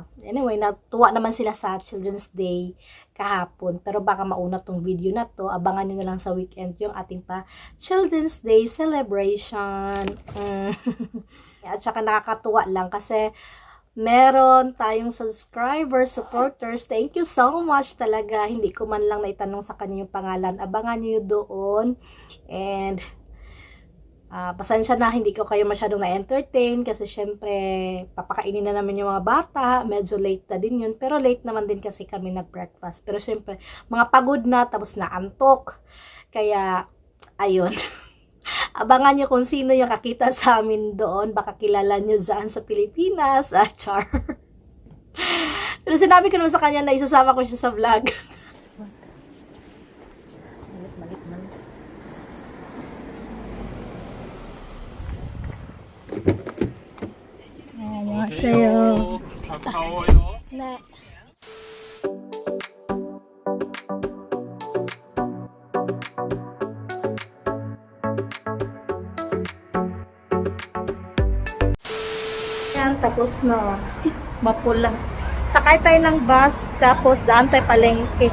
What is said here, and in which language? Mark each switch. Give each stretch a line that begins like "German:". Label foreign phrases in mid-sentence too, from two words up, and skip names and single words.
Filipino: Anyway, natuwa naman sila sa Children's Day kahapon. Pero baka mauna tong video na to. Abangan nyo na lang sa weekend yung ating pa Children's Day celebration. At saka nakakatuwa lang kasi meron tayong subscribers, supporters.
English: Thank you so much talaga.
Filipino: Hindi ko man lang naitanong sa kanya yung pangalan. Abangan nyo doon. And pasensya na, hindi ko kayo masyadong na-entertain kasi syempre, papakainin na namin yung mga bata. Medyo late na din yun. Pero late naman din kasi kami nag-breakfast. Pero syempre, mga pagod na, tapos naantok. Kaya, ayun. Abangan nyo kung sino yung kakita sa amin doon. Baka kilala nyo dyan sa Pilipinas. Char. Pero sinabi ko naman sa kanya na isasama ko siya sa vlog.
Korean: 안녕하세요. 가까워요. 네.
Filipino: Yan, tapos na. Mapula. Sakay tayo ng bus, tapos daan tayo palengke.